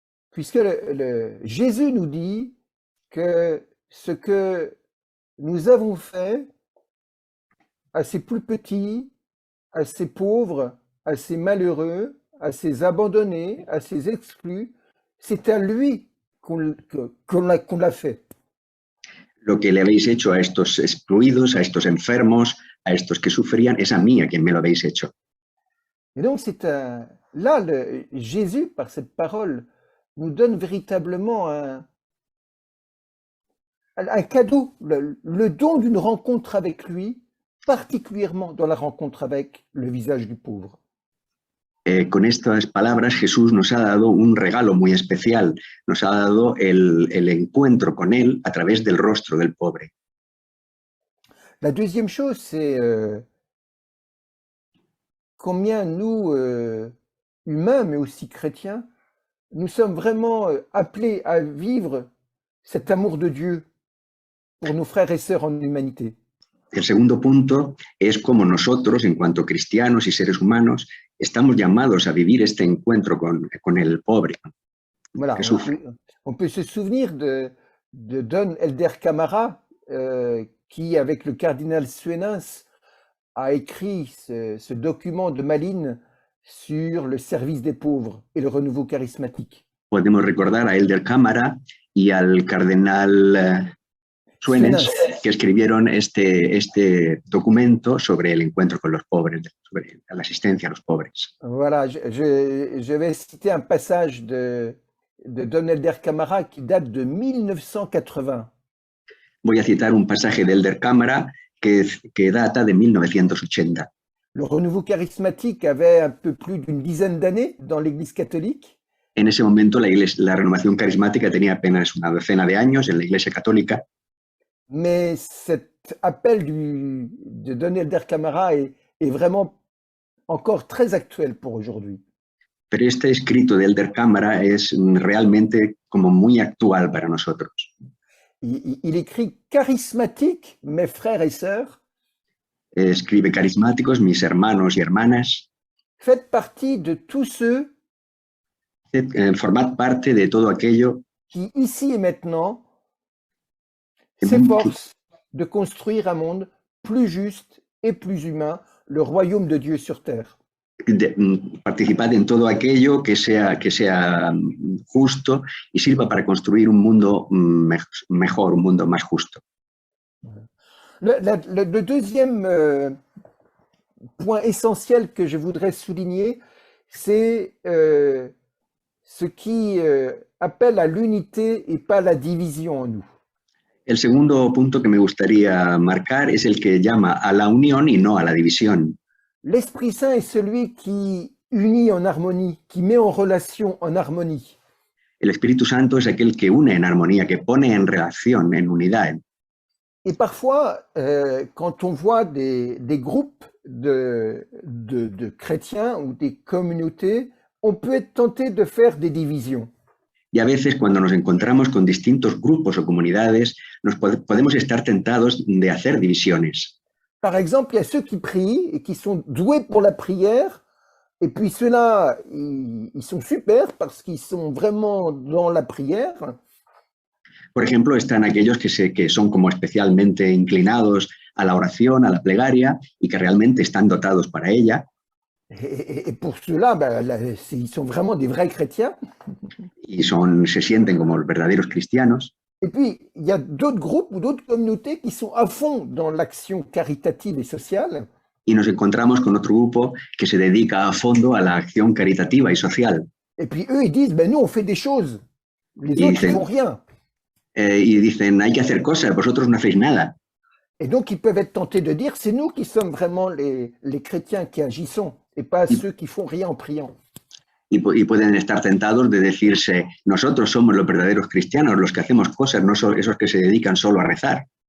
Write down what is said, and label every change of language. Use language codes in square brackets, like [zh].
[fr] Puisque Jésus nous dit que ce que nous avons fait à ces plus petits, à ces pauvres, à ces malheureux, à ces abandonnés, à ces exclus, c'est à lui qu'on l'a fait. [es] Lo que le habéis hecho a estos excluidos, a estos enfermos, a estos que sufrían, es a mí a quien me lo habéis hecho. [fr] Et donc là, Jésus, par cette parole, nous donne véritablement un cadeau, le don d'une rencontre avec lui particulièrement dans la rencontre avec le visage du pauvre. [es] Con estas palabras Jesús nos ha dado un regalo muy especial, nos ha dado el encuentro con Él a través del rostro del pobre. [fr] La deuxième chose, c'est combien nous, humains, mais aussi chrétiens, nous sommes vraiment appelés à vivre cet amour de Dieu pour nos frères et sœurs en humanité. [es] El segundo punto es cómo nosotros, en cuanto cristianos y seres humanos, estamos llamados a vivir este encuentro con el pobre. [fr] Voilà, [es] que sufre. [fr] on peut se souvenir de Don Helder Camara, qui, avec le cardinal Suenens, a écrit ce document de Malines sur le service des pauvres et le renouveau charismatique. [es] Podemos recordar a Elder Cámara y al cardenal Suenens, que escribieron este documento sobre el encuentro con los pobres, sobre la asistencia a los pobres. [fr] Voilà, je vais citer un passage de Don Helder Camara qui date de 1980. [es] Voy a citar un pasaje de Elder Cámara que data de 1980. [fr] Le renouveau charismatique avait un peu plus d'une dizaine d'années dans l'Église catholique. [es] En ese momento la renovación carismática tenía apenas una docena de años en la Iglesia Católica. [fr] Mais cet appel de Don Helder Camara est vraiment encore très actuel pour aujourd'hui. [es] Pero este escrito de Elder Cámara es realmente como muy actual para nosotros. [fr] Il écrit « Charismatique, mes frères et sœurs, [es] Escribe: carismáticos, mis hermanos y hermanas, [fr] faites partie de tous ceux [es] formad parte de todo aquello [fr] qui, ici et maintenant, [es] que [fr] s'efforcent de construire un monde plus juste et plus humain, le royaume de Dieu sur terre. [es] Participad en todo aquello que sea justo y sirva para construir un mundo mejor, un mundo más justo. [fr] Le deuxième point essentiel que je voudrais souligner, c'est ce qui appelle à l'unité et pas la division en nous. [es] El segundo punto que me gustaría marcar es el que llama a la unión y no a la división. [fr] L'Esprit Saint est celui qui unit en harmonie, qui met en relation en harmonie. [es] El Espíritu Santo es aquel que une en armonía, que pone en relación, en unidad. [fr] Et parfois, quand on voit des groupes de chrétiens ou des communautés, on peut être tenté de faire des divisions. [es] Y a veces cuando nos encontramos con distintos grupos o comunidades, podemos estar tentados de hacer divisiones. [fr] Par exemple, il y a ceux qui prient et qui sont doués pour la prière, et puis ceux-là, ils sont super parce qu'ils sont vraiment dans la prière. [es] Por ejemplo, están aquellos que son como especialmente inclinados a la oración, a la plegaria, y que realmente están dotados para ella. [fr] Et pour ceux-là, ils sont vraiment des vrais chrétiens. [es] Y se sienten como verdaderos cristianos. [fr] Et puis, il y a d'autres groupes ou d'autres communautés qui sont à fond dans l'action caritative et sociale. [es] Y nos encontramos con otro grupo que se dedica a fondo a la acción caritativa y social. [fr] Et puis eux, ils disent, nous, on fait des choses. Les autres, ils font rien. [es] Y dicen, hay que hacer cosas, vosotros no hacéis nada. [fr] Et donc, ils peuvent être tentés de dire, c'est nous qui sommes vraiment les chrétiens qui agissons, et pas ceux qui font rien en priant. [es] Y pueden estar tentados de decirse, nosotros somos los verdaderos cristianos, los que hacemos cosas, no son esos que se dedican solo a rezar.